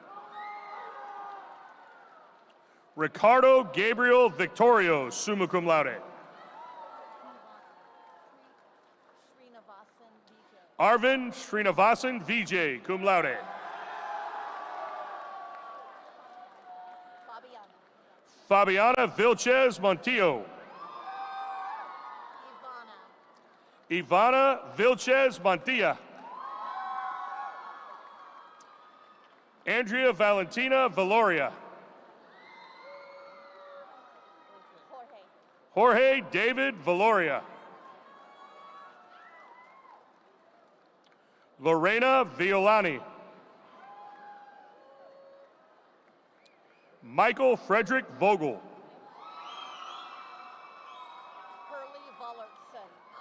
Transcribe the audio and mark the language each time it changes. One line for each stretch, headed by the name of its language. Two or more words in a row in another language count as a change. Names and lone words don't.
English: Ricardo Gabriel Victorio,
Latin: summa cum laude.
English: Srinivasan Vijay. Arvind Srinivasan Vijay,
Latin: cum laude.
English: Fabiana. Fabiana Vilches Montillo. Ivana. Ivana Vilches Montilla. Andrea Valentina Valoria. Jorge. Jorge David Valoria. Lorena Violani. Michael Frederick Vogel. Hurley Vollertson.